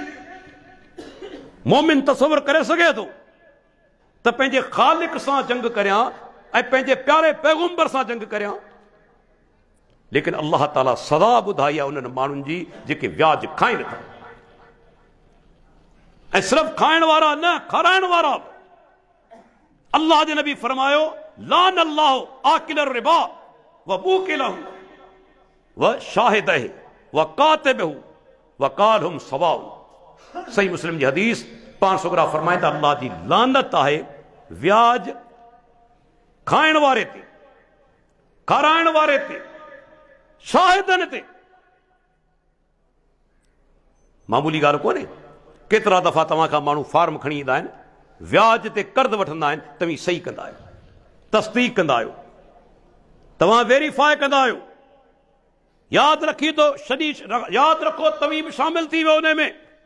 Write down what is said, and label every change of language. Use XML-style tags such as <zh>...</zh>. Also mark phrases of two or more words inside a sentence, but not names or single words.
<sd>मोमिन तसवर करे सघे थो त पंहिंजे ख़ालिक सां जंग करियां ऐं पंहिंजे प्यारे पैगंबर सां जंग करियां, लेकिन अल्लाह ताला सदा ॿुधाई आहे उन्हनि माण्हुनि जी जेके व्याज खाइनि था। ऐं सिर्फ़ खाइण वारा न, खाराइण वारा बि। अल्लाह जे नबी फरमायो</sd> <ar>لعن الله آكل الربا و موكله و شاهده و كاتبه و قال هم سواء.</ar> <sd>सही मुस्लिम जी हदीस। पाण सुगरा फरमाईंदा अल्लाह जी लानत आहे व्याज खाइण वारे ते, खाराइण वारे ते, शाहिदनि ते। मामूली ॻाल्हि कोन्हे। केतिरा दफ़ा तव्हां खां माण्हू फार्म खणी ईंदा आहिनि, व्याज ते कर्ज़ वठंदा आहिनि, तव्हीं सही कंदा आहियो, तस्दीक कंदा आहियो, तव्हां वेरीफाई कंदा आहियो, यादि रखी थो यादि रखो तव्हीं बि शामिल थी वियो उन में।</sd>